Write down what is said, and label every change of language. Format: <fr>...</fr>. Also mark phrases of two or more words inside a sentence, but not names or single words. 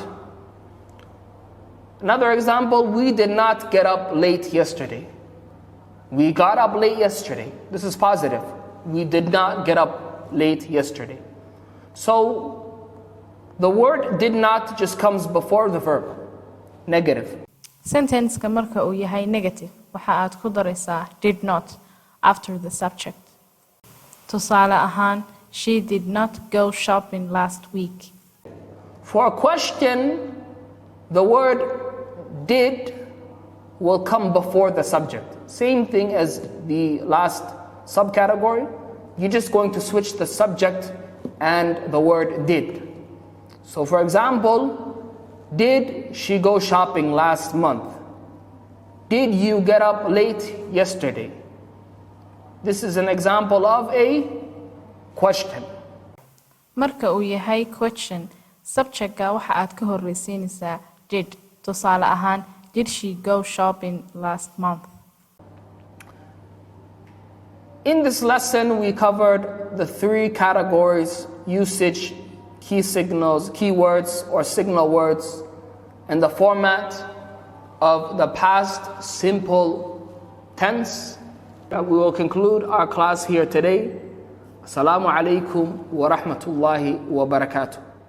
<en>Another example, we did not get up late yesterday. We got up late yesterday. This is positive. We did not get up late yesterday. So the word did not just comes before the verb. Negative.</en> <so>Sentence-ka marka uu yahay negative, waxa aad ku daraysaa</so> <en>did not after the subject.</en> <so>Tusaale ahaan,</so> <en>she did not go shopping last week. For a question, the word did will come before the subject. Same thing as the last subcategory. You're just going to switch the subject and the word did. So for example, did she go shopping last month? Did you get up late yesterday? This is an example of a question.</en> <so>Marka uu yahay question, subject-ka waxa aad ka horreysiinaysaa did. Tusaale ahaan,</so> <en>did she go shopping last month? In this lesson, we covered the three categories: usage, key signals, keywords or signal words, and the format of the past simple tense. We will conclude our class here today.</en> <ar>السلام عليكم ورحمة الله وبركاته.</ar>